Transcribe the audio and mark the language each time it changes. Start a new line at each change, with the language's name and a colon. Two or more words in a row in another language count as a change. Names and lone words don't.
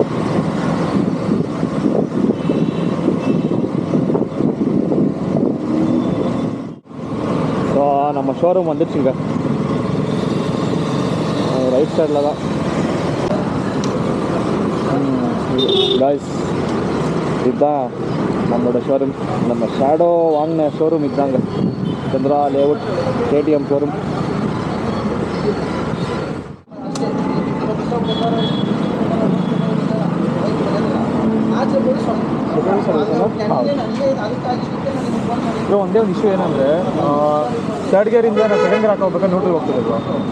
Tamil: ஸோ நம்ம ஷோரூம் வந்துடுச்சுங்க,
English: right side
Tamil: தான். காய்ஸ், இதுதான் நம்மளோட ஷோரூம். நம்ம ஷேடோ வாங்கின ஷோரூம் இதுதாங்க, சந்திரா லேஅவுட் KTM ஷோரூம்.
Kannada: ಬ್ರೋ ಒಂದೇ ಒಂದು ಇಶ್ಯೂ ಏನಂದರೆ,
English: third gear
Kannada: ನಾವು
English: second gear
Kannada: ಹಾಕೋಬೇಕು, ನ್ಯೂಟ್ರಲ್ ಹೋಗ್ತಿದೆ ಬ್ರೋ.